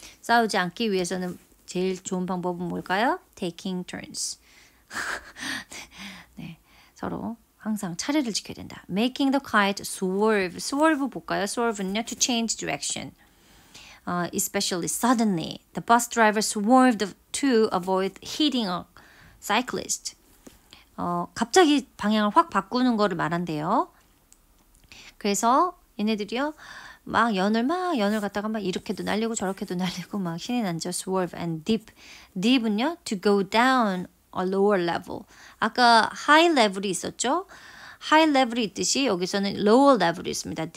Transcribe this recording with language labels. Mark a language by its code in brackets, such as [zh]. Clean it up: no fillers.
[ko] 싸우지 않기 위해서는 제일 좋은 방법은 뭘까요? [en] Taking turns. 네. [ko] 서로 항상 차례를 지켜야 된다. [en] Making the kite swerve. swerve [ko] 볼까요? [en] swerve는요, to change direction. Especially suddenly, the bus driver swerved to avoid hitting a cyclist. [ko] 갑자기 방향을 확 바꾸는 거를 말한대요. 그래서 얘네들이요, 막 연을 갖다가 막 이렇게도 날리고 저렇게도 날리고 막 신이 난죠. [en] swerve and dip. dip은요, to go down a lower level. [ko] 아까 [en] high level [ko] 이 있었죠? high level이 있듯이 여기서는 lower level이 있습니다.